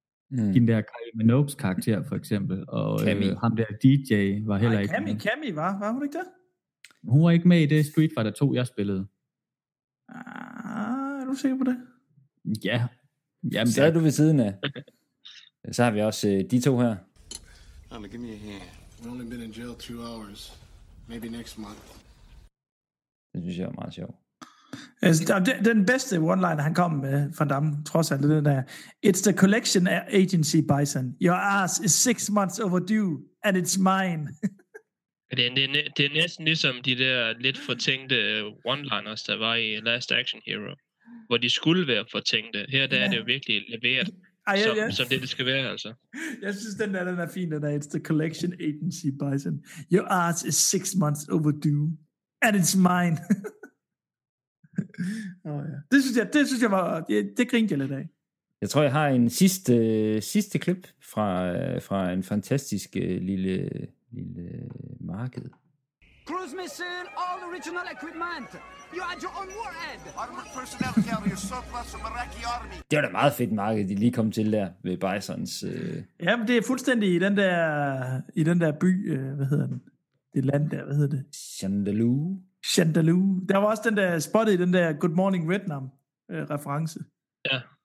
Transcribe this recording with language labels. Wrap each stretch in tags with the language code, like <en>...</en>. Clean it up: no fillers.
<da>Den der Kylie Minogue's karakter, for eksempel. Og ham der DJ var heller ikke... Nej, Cammy var. Var hun ikke der? Hun var ikke med i det Street Fighter 2, jeg spillede. Ah, er du sikker på det? Ja. Jamen, så er du ved siden af. Så har vi også de to her. Anna,</da> <en>give me a hand. We've only been in jail 2 hours. Maybe next month.</en> <da>Det synes jeg er meget sjovt. Den bedste one-liner, han kom med fra dem, trods alt, det der er,</da> <en>it's the collection agency,</en> <da>Bison.</da> <en>Your ass is 6 months overdue, and it's mine.</en> <da>Det er næsten ligesom de der lidt fortænkte one-liners, der var i Last Action Hero, hvor de skulle være fortænkte. Her der er det jo virkelig leveret, som det skal være, altså. Jeg synes, den er fin, den er,</da> <en>it's the collection agency,</en> <da>Bison.</da> <en>Your ass is 6 months overdue, and it's mine.</en> <da>Oh, ja. Det synes jeg var det grinte jeg lidt af. Jeg tror jeg har en sidste klip fra en fantastisk lille marked.</da> <en>Cruise missile, all original equipment. You had your own warhead. Armored personnel carrier surplus of Iraqi army.</en> <da>Det var da meget fedt marked de lige kom til der ved Bisons. Ja, men det er fuldstændig i den der by, hvad hedder den? Det land der, hvad hedder det? Chandalu. Der var også den der spottet i den der Good Morning Vietnam-reference. Ja.</da>